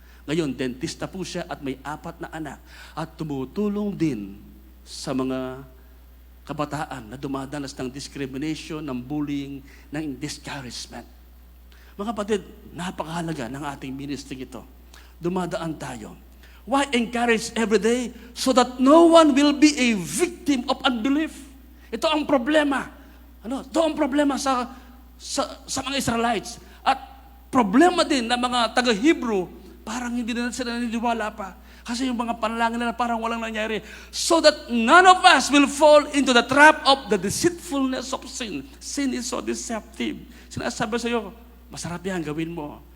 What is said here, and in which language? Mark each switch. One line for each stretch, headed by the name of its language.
Filipino: Ngayon, dentista po siya at may 4 na anak. At tumutulong din sa mga kabataan na dumadanas ng discrimination, ng bullying, ng discouragement. Mga kapatid, napakahalaga ng ating ministry ito. Dumadaan tayo.
English: Why encourage every day? So that no one will be a victim of unbelief.
Filipino: Ito ang problema. Ito ang problema sa mga Israelites. At problema din ng mga taga-Hebrew, parang hindi na sila naniniwala pa. Kasi yung mga panalangin nila parang walang nangyari.
English: So that none of us will fall into the trap of the deceitfulness of sin. Sin is so deceptive.
Filipino: Sinasabi sa iyo, masarap yan, gawin mo.